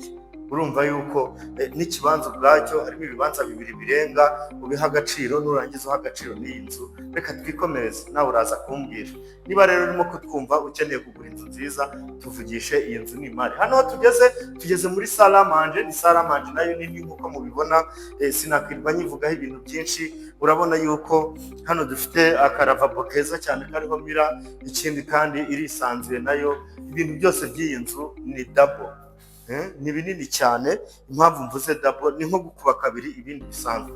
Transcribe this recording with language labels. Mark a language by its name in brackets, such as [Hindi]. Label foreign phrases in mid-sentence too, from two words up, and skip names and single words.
[Kinyarwanda] Urumva yuko n'ikibanza ubwacyo harimo ibibanza 2 birenga. Ubiha agaciro, nurangiza uha agaciro n'iyi nzu. Reka twikomereze, nawe uraza kumbwira niba rero urimo kutwumva ukeneye kugura inzu nziza, tuvugishe iyi nzu n'imari. Hano tugeze muri [French] salle à manger. [Kinyarwanda] Ni [French] salle à manger [Kinyarwanda] nayo nini nkuko mubibona, sinakwirwa nyivugaho ibintu byinshi. Urabona yuko hano dufite akaravabo keza cyane kariho mira. Ikindi kandi irisanzuye nayo. Ibintu byose by'iyi nzu ni double, ni binini cyane. Impamvu mvuze double ni nko gukuba kabiri ibindi bisanzwe.